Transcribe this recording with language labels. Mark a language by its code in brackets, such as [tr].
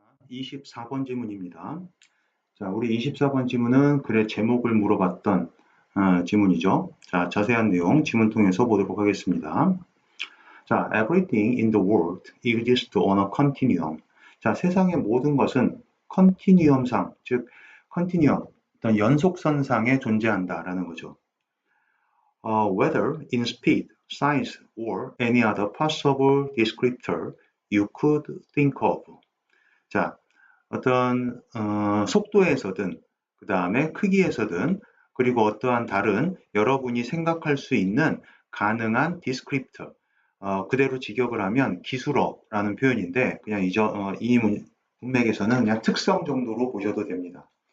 [ko] 24번 지문입니다. 자, 우리 24번 지문은 글의 제목을 물어봤던 지문이죠. 자, 자세한 내용 지문 통해서 보도록 하겠습니다. [en] 자, everything in the world exists on a continuum. [ko] 자, 세상의 모든 것은 컨티뉴엄상, 즉 컨티뉴엄, 어떤 연속선상에 존재한다라는 거죠. [en] Whether in speed, size, or any other possible descriptor you could think of. [ko] 자, 어떤 속도에서든 그 다음에 크기에서든 그리고 어떠한 다른 여러분이 생각할 수 있는 가능한 디스크립터 그대로 직역을 하면 기술어라는 표현인데 그냥 이 문맥에서는 그냥 특성 정도로 보셔도 됩니다.